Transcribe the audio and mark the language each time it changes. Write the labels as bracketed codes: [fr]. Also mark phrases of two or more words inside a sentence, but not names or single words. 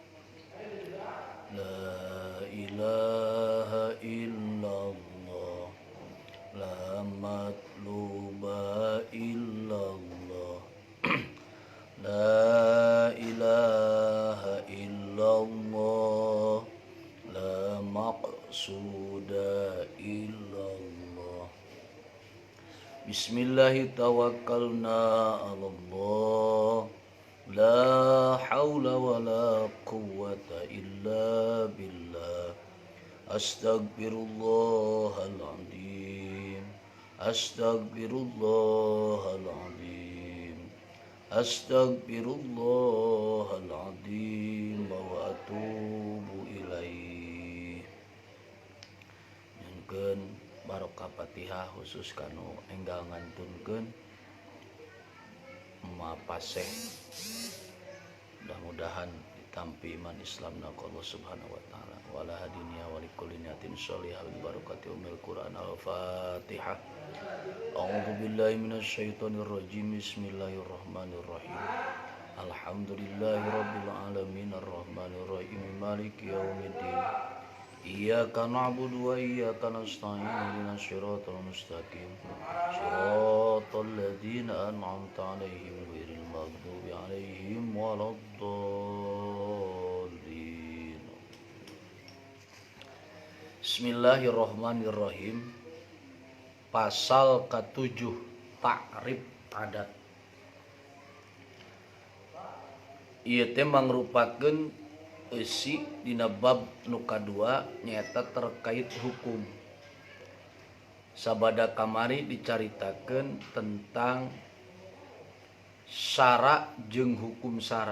[ar] لا إله إلا الله، لا مطلوب إلا الله، لا إله إلا الله، لا مقصود إلا الله. بسم الله توكلنا على الله، لا حول ولا قوة إلا بالله. أستغفر الله العظيم، أستغفر الله العظيم، أستغفر الله العظيم، وأتوب إليه. [su] Nyunkeun barokah Fatihah khusus kanu enggal ngantunkeun mapaseh. Mudah-mudahan ditampi iman Islamna ku Allah [ar] سبحانه وتعالى. ولا هادينيا ولكل نية صالحة بالبركة أم القرآن الفاتحة. أعوذ بالله من الشيطان الرجيم. بسم الله الرحمن الرحيم. الحمد لله رب العالمين الرحمن الرحيم مالك يوم الدين. إياك نعبد وإياك نستعين اهدنا الصراط المستقيم صراط الذين أنعمت عليهم غير المغضوب عليهم ولا الضالين. بسم الله الرحمن الرحيم. [id] Pasal ke-7 Ta'rif adat. [su] Ieu teh mangrupakeun eusi dina bab nu kadua nyaeta terkait hukum. Sabada kamari dicaritakeun tentang syara jeung hukum syara.